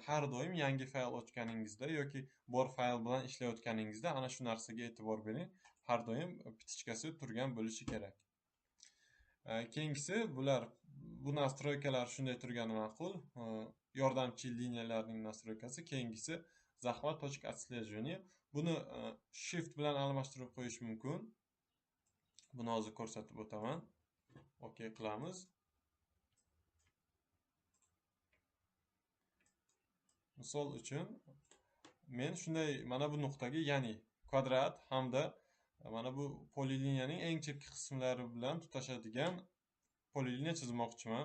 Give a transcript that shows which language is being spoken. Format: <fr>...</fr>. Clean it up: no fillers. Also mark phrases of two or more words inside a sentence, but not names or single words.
<uz>Har doim yangi fayl ochganingizda yoki bor fayl bilan ishlayotganingizda ana shu narsaga e'tibor bering. Har doim pitichkasi turgan bo'lishi kerak. Keyingisi bu nastroykalar shunday turgani ma'qul. Yordamchi liniyalarning nastroykasi. Keyingisi</uz> <ru>захват точка отслеживания.</ru> <uz>Buni shift bilan almashtirib qo'yish mumkin. Buni hozir ko'rsatib o'taman. Okey qilamiz. Misol uchun men shunday mana bu nuqtaga, ya'ni kvadrat hamda mana bu poliliniyaning eng chekki qismlari bilan tutashadigan poliliniya chizmoqchiman.</uz>